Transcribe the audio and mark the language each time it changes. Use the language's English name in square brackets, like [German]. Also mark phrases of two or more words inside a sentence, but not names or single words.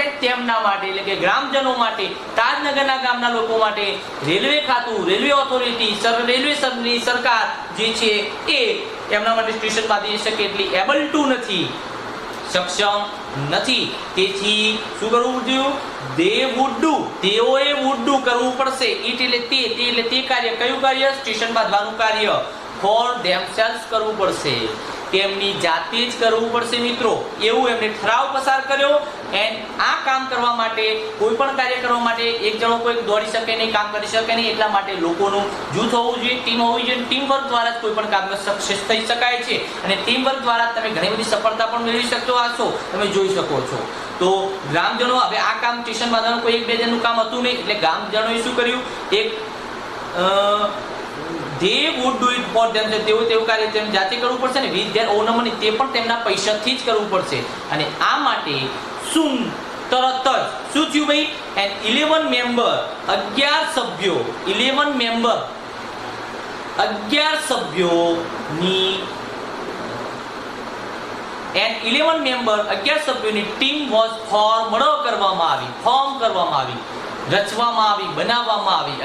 [Gujarati] તેમના માટે, એટલે કે ગ્રામજનો માટે, તાજનગરના ગામના લોકો માટે રેલવે ખાતું, [English] railway authority, [Gujarati] રેલવે સરકાર જે છે એ એમના માટે સ્ટેશન બાંધી શકે એટલી [English] able to [Gujarati] નથી, સક્ષમ નથી. તેથી શું કરવું જોઈએ? [English] they would do, તેઓએ would do [Gujarati] કરવું પડશે. it એટલે તે કાર્ય. કયું કાર્ય? સ્ટેશન બાંધવાનું કાર્ય. [English] for themselves [Gujarati] કરવું પડશે, તેમની જાતે જ કરવું પડશે મિત્રો. એવું એમને ઠરાવ પસાર કર્યો. એન્ડ આ કામ કરવા માટે, કોઈ પણ કાર્ય કરવા માટે એક જણો કોઈ દોડી શકે નહીં, કામ કરી શકે નહીં. એટલા માટે લોકોનું જૂથ હોવું જોઈએ, ટીમ હોવી જોઈએ. [English] team work [Gujarati] દ્વારા જ કોઈ પણ કામમાં સક્સેસ થઈ શકાય છે. અને [English] team work [Gujarati] દ્વારા તમે ઘણી બધી સફળતા પણ મેળવી શકતો હશો, તમે જોઈ શકો છો. તો ગ્રામજનો, હવે આ કામ સ્ટેશન બાંધવાનું કોઈ એક બે જણનું કામ હતું નહીં, એટલે ગ્રામજનોએ શું કર્યું? [English] એક they would do it for themselves, [Gujarati] તેવું કાર્ય તેમને જાતે કરવું પડશે ને [English] with their own money, [Gujarati] તે પણ તેમના પૈસાથી જ કરવું પડશે. અને આ માટે શું તરત જ શું થયું ભાઈ? એન્ડ 11 મેમ્બર, 11 સભ્યો, 11 મેમ્બર, 11 સભ્યોની એન્ડ 11 મેમ્બર, 11 સભ્યોની [English] team was form [Gujarati] કરવામાં આવી, રચવામાં આવી, બનાવવામાં આવી.